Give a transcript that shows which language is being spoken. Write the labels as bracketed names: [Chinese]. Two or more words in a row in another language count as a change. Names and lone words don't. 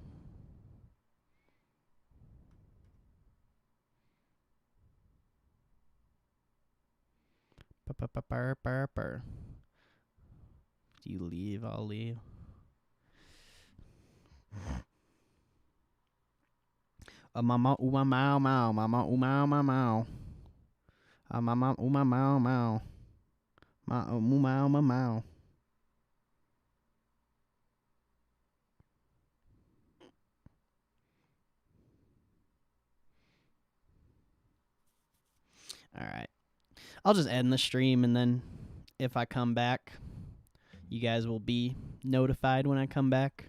[English] If you leave, I'll leave. Mama uma mau mau, mama uma mau mau. Mama uma mau mau. Ma mau mau mau. All right. I'll just end the stream, and then if I come back, you guys will be notified when I come back.